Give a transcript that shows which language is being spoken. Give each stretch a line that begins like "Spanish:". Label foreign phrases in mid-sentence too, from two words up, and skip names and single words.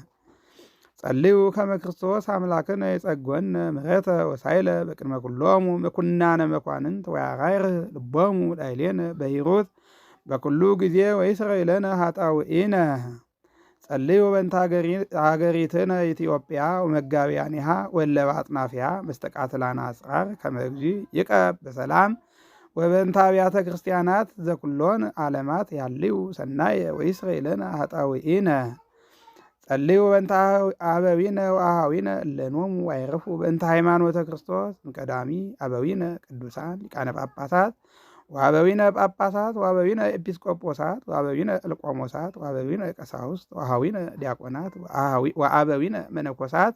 Geez: ጸልዩ ከመ ክርስቶስ አምላክነ ይጸግወነ ምሕረተ ወሳይለ በቅድመ ኩሎሙ ምኩናነ መኳንንት ወያራይርህ ልቦሙ ላዕሌነ በሂሩት በኩሉ ጊዜ ወይስረይ ለነ ኃጣውኢነ። ጸልዩ በእንተ ሀገሪትነ ኢትዮጵያ ወመጋቢያኒሃ ወእለ በአጽናፊሃ መስተቃትላነ አጽራር ከመ እግዚ ይቀብ በሰላም ወበእንተ አብያተ ክርስቲያናት ዘኩሎን ዓለማት ያልዩ ሰናየ ወይስረይ ለነ ኃጣውኢነ። ጸልዩ በእንተ አበዊነ ወአሃዊነ እለ ኖሙ አይረፉ በእንተ ሃይማኖተ ክርስቶስ እምቀዳሚ አበዊነ ቅዱሳን ሊቃነ ጳጳሳት ወአበዊነ ጳጳሳት ወአበዊነ ኤጲስቆጶሳት ወአበዊነ እልቆሞሳት ወአበዊነ ቀሳውስት ወአሃዊነ ዲያቆናት ወአበዊነ መነኮሳት